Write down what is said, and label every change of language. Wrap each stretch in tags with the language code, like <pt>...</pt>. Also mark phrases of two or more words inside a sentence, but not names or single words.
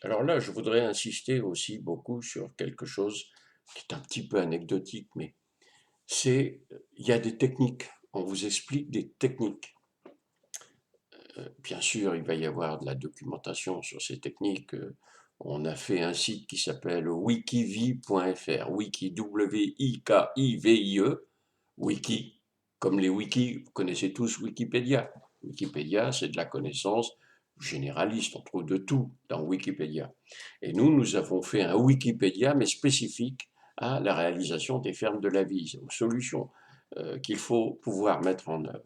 <fr>Alors là, je voudrais insister aussi beaucoup sur quelque chose qui est un petit peu anecdotique, mais il y a des techniques. On vous explique des techniques. Bien sûr, il va y avoir de la documentation sur ces techniques. On a fait un site qui s'appelle wikivie.fr, wiki, W-I-K-I-V-I-E, wiki, comme les wikis, vous connaissez tous Wikipédia. Wikipédia, c'est de la connaissance généraliste, on trouve de tout dans Wikipédia. Et nous avons fait un Wikipédia, mais spécifique à la réalisation des fermes de la vie, aux solutions qu'il faut pouvoir mettre en œuvre.</fr>